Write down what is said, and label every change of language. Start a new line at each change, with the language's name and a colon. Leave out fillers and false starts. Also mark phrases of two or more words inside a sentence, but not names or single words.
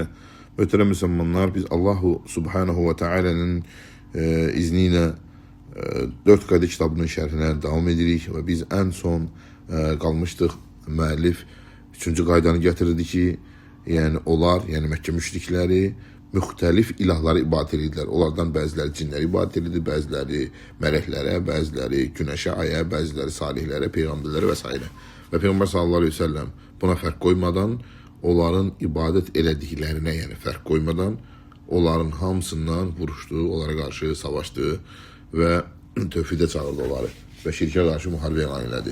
Turkish: Muhterem Müslümanlar, biz
Arabic: الله سبحانه وتعالى'nın
Turkish: izniyle 4 Kadir kitabının şerhine devam edirik ve biz en son kalmıştık.
Azerbaijani: Müellif 3. qaydanı getirdi ki, yani onlar, yani Mekke müşrikleri müxtəlif ilahları ibadət edirlər. Onlardan bəziləri cinləri ibadət edirdi, bəziləri mələklərə, bəziləri günəşə, aya, bəziləri salihlərə, peyğəmbərlərə və s. Və Peyğəmbər
Arabic: صلى الله عليه وسلم
Azerbaijani: buna fərq qoymadan, onların ibadət elədiklərinə, yəni fərq qoymadan, onların hamısından vuruşdu, onlara qarşı savaşdı və tövhidə çağırdı onları və şirkə qarşı müharibə elan elədi.